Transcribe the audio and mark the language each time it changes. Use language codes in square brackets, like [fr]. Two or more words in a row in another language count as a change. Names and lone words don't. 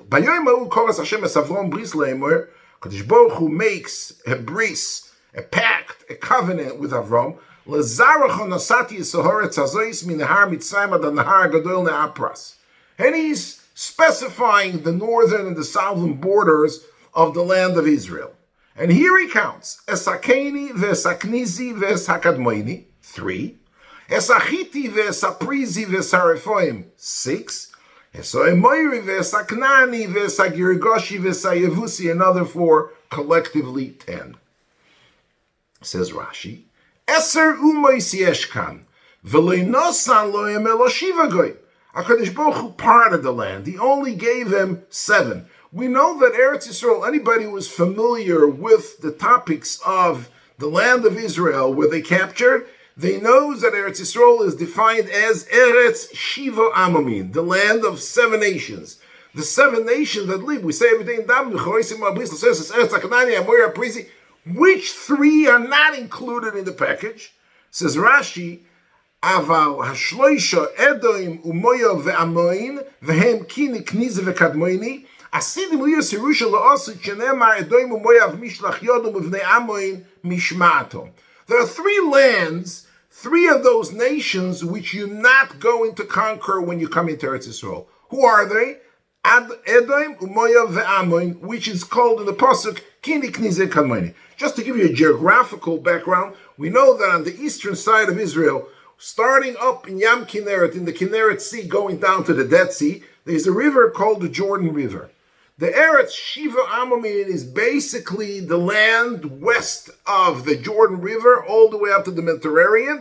[he] קדוש ברוך הוא [en] makes a bris, a pact, a covenant with Avram. And he's specifying the northern and the southern borders of the land of Israel. And here he counts, [he] את הקיני ואת הקנזי ואת הקדמוני, 3, את החתי ואת הפרזי ואת הרפאים, 6, [en] Another 4, collectively 10. Says Rashi, [he] עשר אומות יש כאן, ולא נתן להם אלא שבעה גוים. הקדוש ברוך הוא [en] parted the land. He only gave them 7. We know that Eretz Yisroel, anybody who was familiar with the topics of the land of Israel, where they captured, they know that Eretz Yisroel is defined as [he] ארץ שבעה עממים, [en] the land of 7 nations. The 7 nations that live, we say every day in Dam, which 3 are not included in the package? Says Rashi, [he] אבל השלשה אדום ומואב ועמון והם קיני קנזי וקדמוני עתידים להיות ירושה לעתיד שנאמר אדום ומואב משלוח ידם ובני עמון משמעתם. [en] There are 3 lands, 3 of those nations which you're not going to conquer when you come into Eretz Yisroel. [he] Who are they? אדום ומואב ועמון, [en] which is called in the pasuk [he] קיני קנזי וקדמוני. [en] Just to give you a geographical background, we know that on the eastern side of Israel, starting up in Yam Kinneret, in the Kinneret Sea, going down to the Dead Sea, there's a river called the Jordan River. The [he] ארץ שבעה עממים [en] is basically the land west of the Jordan River, all the way up to the Mediterranean.